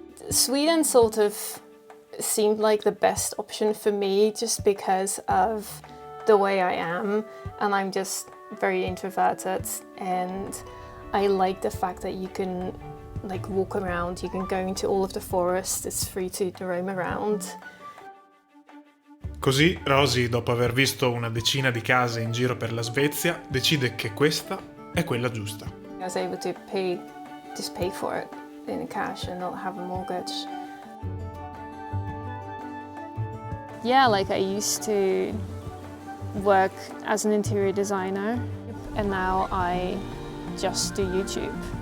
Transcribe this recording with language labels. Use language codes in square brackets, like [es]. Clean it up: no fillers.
[en] Sweden sort of seemed like the best option for me just because of the way I am, and I'm just very introverted, and I like the fact that you can like walk around, you can go into all of the forest, it's free to roam around. [it] Così Rosie, dopo aver visto una decina di case in giro per la Svezia, decide che questa è quella giusta. [en] I was able to pay for it in cash and not have a mortgage. Yeah, like I used to work as an interior designer and now I just do YouTube.